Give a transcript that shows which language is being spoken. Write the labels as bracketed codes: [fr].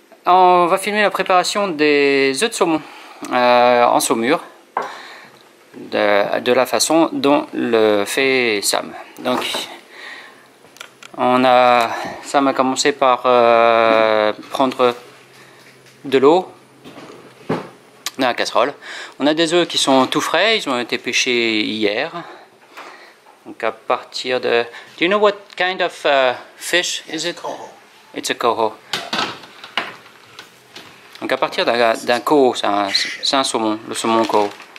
[fr] on va filmer la préparation des œufs de saumon en saumure, de la façon dont le fait Sam. Donc, Sam a commencé par prendre de l'eau dans la casserole. On a des œufs qui sont tout frais, ils ont été pêchés hier. Donc à partir de... [en] Do you know what kind of fish is it? Coho. It's a coho. [fr] Donc à partir d'un coho, c'est un saumon, le saumon coho.